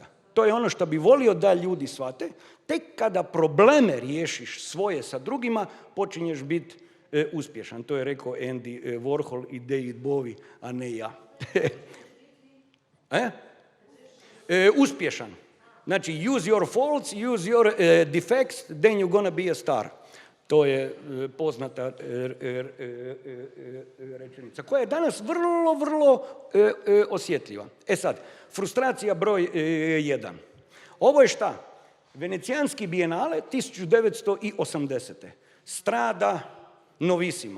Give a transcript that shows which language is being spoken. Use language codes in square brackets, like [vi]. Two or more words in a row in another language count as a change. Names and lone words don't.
[bs] To je ono što bi volio da ljudi shvate. Tek kada probleme riješiš svoje sa drugima, počinješ biti uspješan. To je rekao Andy Warhol i David Bowie, a ne ja. Uspješan. Znači, [en] use your faults, use your defects, then you're gonna be a star. [bs] To je poznata rečenica, koja je danas vrlo osjetljiva. Sad, frustracija broj 1. Ovo je šta? Venecijanski bijenale 1980. Strada Novissima.